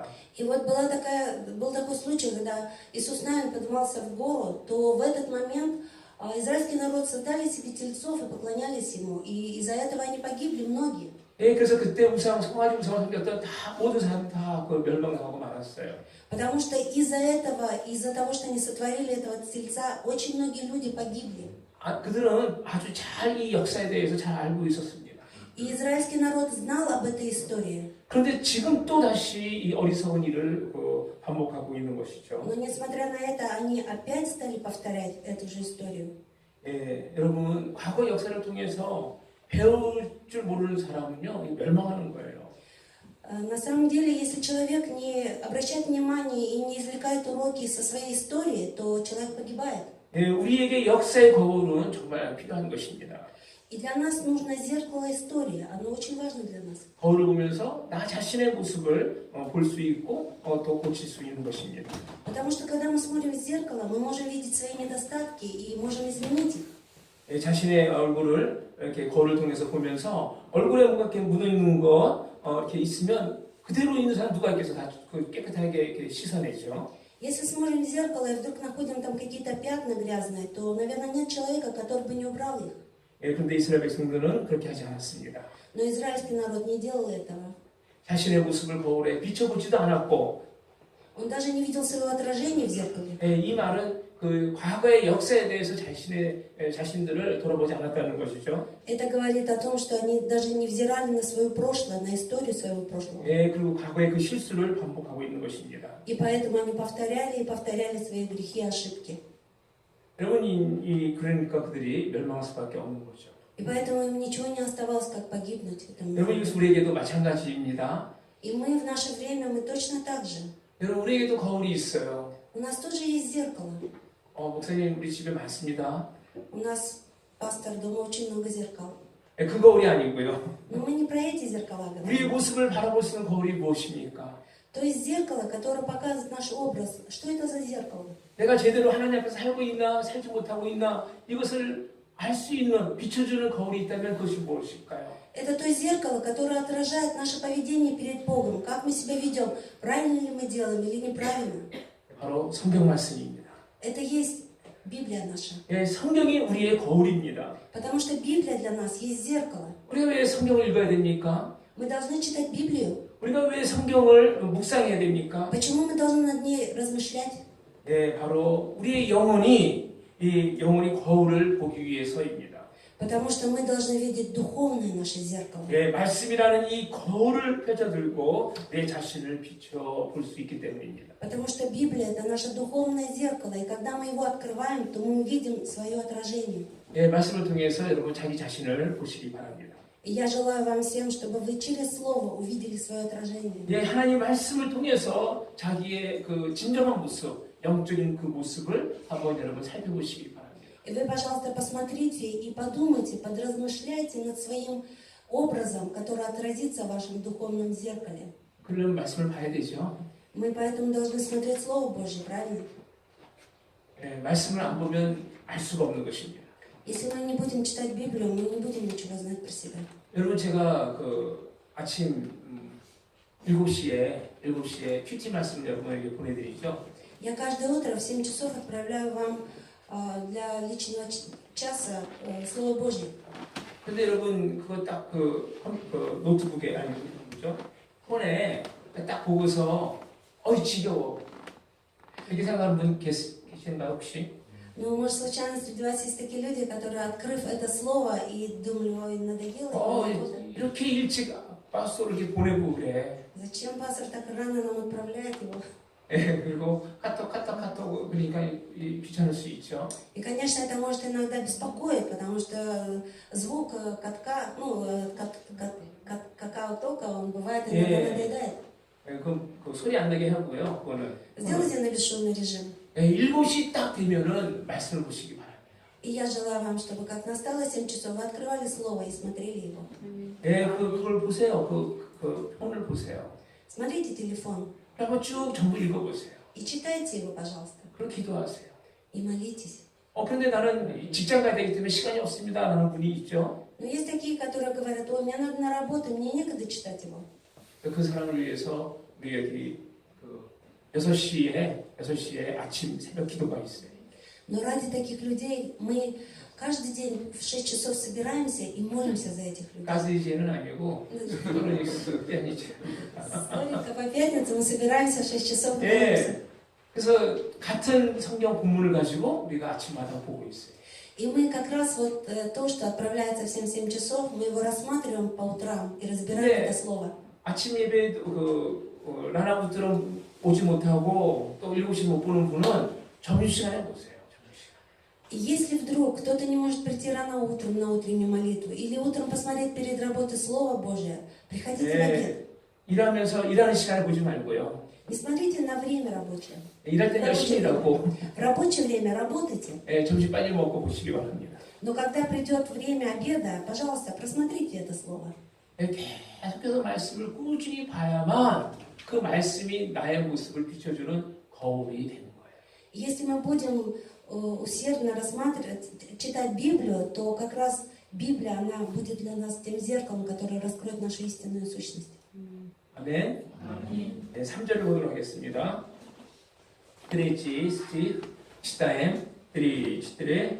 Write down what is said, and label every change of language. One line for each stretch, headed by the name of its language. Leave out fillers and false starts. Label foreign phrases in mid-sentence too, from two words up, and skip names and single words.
Russian: И вот был такой случай, когда Иисус Навин поднимался в гору, то в этот момент израильский народ создали себе тельцов и поклонялись ему. И из-за этого они погибли многие.
Korean: 예, 그래서 그때 송아지 우상을 섬겼던 모든 사람 다 그 멸망하고 말았어요.
Russian: Потому что из-за того, что они сотворили этого тельца, очень многие люди погибли.
Korean: 그들은 아주 잘 이 역사에 대해서 잘 알고 있었습니다.
Russian: И израильский народ знал об этой истории.
Korean: 그런데 지금 또 다시 이 어리석은 일을 반복하고 있는 것이죠.
Russian: Но несмотря на это, они опять стали повторять эту же историю.
Korean: 예, 여러분 과거 역사를 통해서 배울 줄 모르는 사람은요 멸망하는 거예요.
Russian: На самом деле, если человек не обращает внимания и не извлекает уроки со своей истории, то человек погибает.
Korean: 예, 우리에게 역사의 거울은 정말 필요한 것입니다.
Russian: И для нас нужно зеркало истории, оно очень важно для нас.
Korean: 거울을 보면서 나 자신의 모습을 볼 수 있고 또 고칠 수 있는 것입니다.
Russian: Потому что когда мы смотрим в зеркало, мы можем видеть свои недостатки и можем изменить их.
Korean: 예, 자신의 얼굴을 이렇게 거울을 통해서 보면서 얼굴에 뭔가 이렇게 묻어 있는 것 이렇게 있으면 그대로 있는 사람 누가 있겠어 다 깨끗하게 이렇게 씻어내죠.
Russian: Если смотрим в зеркало и вдруг находим там какие-то пятна грязные, то, наверное, нет человека, который бы не убрал их.
Korean: 예, 그런데 이스라엘 백성들은 그렇게 하지 않았습니다.
Russian: Но израильский народ не делал этого.
Korean: 자신의 모습을 거울에 비춰보지도 않았고,
Russian: Он даже не видел своего отражения в зеркале.
Korean: 예, 이 말은 그 과거의 역사에 대해서 자신들을 돌아보지 않았다는 것이죠.
Russian: Это говорит о том, что они даже не взирали на свое прошлое, на историю своего прошлого.
Korean: 예, 그리고 과거의 그 실수를 반복하고 있는 것입니다.
Russian: И поэтому они повторяли и повторяли свои грехи и ошибки.
Korean: 여러분, 그러니까 그들이 멸망할 수밖에 없는 거죠.
Russian: И поэтому им ничего не оставалось, как погибнуть в этом
Korean: 여러분,
Russian: мире.
Korean: 이것은 우리에게도 마찬가지입니다.
Russian: И мы в наше время, мы точно так же.
Korean: 여러분, 우리에게도 거울이 있어요.
Russian: У нас тоже есть зеркало.
Korean: 목사님, 우리 집에 많습니다.
Russian: У нас, пастор, дома очень много зеркал.
Korean: 예, 그 거울이 아니고요.
Russian: Но мы не про эти зеркала
Korean: 우리의
Russian: говорим.
Korean: 모습을 바라볼 수 있는 거울이 무엇입니까?
Russian: То есть зеркало, которое показывает наш образ. Что это за зеркало?
Korean: 내가 제대로 하나님 앞에 살고 있나, 살지 못하고 있나, 이것을 알 수 있는, 비춰주는 거울이 있다면 그것이 무엇일까요?
Russian: Это то зеркало, которое отражает наше поведение перед Богом. Как мы себя ведем, правильно ли мы делаем или неправильно.
Korean: 바로 성경 말씀입니다.
Russian: Это есть Библия наша.
Korean: 예, 성경이 우리의 거울입니다.
Russian: Потому что Библия для нас есть зеркало.
Korean: 우리가 왜 성경을 읽어야 됩니까?
Russian: Мы должны читать Библию.
Korean: 우리가 왜 성경을 묵상해야 됩니까?
Russian: Почему мы должны над ней размышлять?
Korean: 예, 바로 우리의 영혼이 이 영혼이 거울을 보기 위해서입니다.
Russian: Потому что мы должны видеть духовное наше зеркало.
Korean: 예, 말씀이라는 이 거울을 펼쳐들고 내 자신을 비춰 볼 수 있기 때문입니다.
Russian: Потому что Библия это наше духовное зеркало. И когда мы его открываем, то мы видим свое отражение.
Korean: 예, 말씀을 통해서 여러분 자기 자신을 보시기 바랍니다.
Russian: И я желаю вам всем, чтобы вы через Слово увидели свое отражение.
Korean: 예, 하나님 말씀을 통해서 자기의 그 진정한 모습, 영적인 그 모습을 한번 여러분 살펴보시기 바랍니다.
Russian: И вы, пожалуйста, посмотрите и подумайте, подразмышляйте над своим образом, который отразится в вашем духовном зеркале.
Korean: 그런 말씀을 봐야 되죠.
Russian: Мы поэтому должны смотреть Слово Божье, правильно?
Korean: 예, 말씀을 안 보면 알 수가 없는 것입니다.
Russian: Если мы не будем читать Библию, мы не будем ничего знать про себя.
Korean: 여러분 제가 그 아침 7시에 큐티 말씀 여러분에게 보내드리죠.
Russian: Я каждое утро в 7 часов отправляю вам для личного часа Слово Божье.
Korean: 근데 여러분 그거 딱 그 노트북에 아니 뭐죠? 폰에 딱 보고서 어이 지겨워 이렇게 생각하는 분 계신가요 혹시?
Russian: Но, может, случайно среди вас есть такие люди, которые, открыв это слово и думали, ой, надоело.
Korean: 이렇게 일찍 파스토를 이렇게 보내고 그래.
Russian: Зачем пастор так рано нам отправляет его?
Korean: 예, 그리고 카톡 그러니까 귀찮을 수 있죠.
Russian: И, конечно, это может иногда беспокоить, потому что звук катка, какао-тока, он бывает иногда надоедает.
Korean: 그 소리 안 나게 하고요. 그거는.
Russian: Сделайте на бесшумный режим.
Korean: 7시 딱 되면은 말씀을 보시기 바랍니다.
Russian: И я желаю вам, чтобы как настало 7 часов, вы открывали слово и смотрели его.
Korean: 예, 그걸 보세요. 그 폰을 보세요.
Russian: Смотрите телефон
Korean: 한번 쭉 전부 읽어보세요.
Russian: и читайте его, пожалуйста.
Korean: 그리고 기도하세요.
Russian: И молитесь.
Korean: 근데 나는 직장 가야 되기 때문에 시간이 없습니다. 라는 분이 있죠.
Russian: Но есть такие, которые говорят, ой, мне надо на работу, мне некогда читать его.
Korean: 그 사람을 위해서 우리 여기 6시에 아침 새벽 기도가 있어요.
Russian: Но ради таких людей мы каждый день в 6 часов собираемся и молимся за этих людей.
Korean: 가스이제는 아니고 그거는 아니죠.
Russian: Только по пятницам мы собираемся в 6 часов и
Korean: 예.
Russian: молимся.
Korean: 그래서 같은 성경 본문을 가지고 우리가 아침마다 보고 있어요.
Russian: И мы как раз вот то, что отправляется всем 7 часов, мы его рассматриваем по утрам и разбираем это слово.
Korean: 아침 예배도 라나부처럼 오지 못하고 또 7시 못 보는 분은 점심시간에 보세요.
Russian: И если вдруг кто-то не может прийти рано утром на утреннюю молитву, или утром посмотреть перед работой Слово Божие, приходите в обед.
Korean: 일하면서 일하는 시간을 보지 말고요.
Russian: Не смотрите на время рабочее.
Korean: 일할 때 열심히 일하고
Russian: В рабочее время работайте.
Korean: 점심 빨리 먹고 보시기 바랍니다.
Russian: Но когда придет время обеда, пожалуйста, просмотрите это слово.
Korean: 계속해서 말씀을 꾸준히 봐야만 그 말씀이 나의 모습을 비춰주는 거울이 되는 거예요.
Russian: Если мы будем усердно рассматривать, читать Библию, то как раз Библия, она будет для нас тем зеркалом, которое раскроет нашу истинную сущность.
Korean: 아멘. 네, 3절을 보도록 하겠습니다.
Russian: 3, читаем. 3, 4.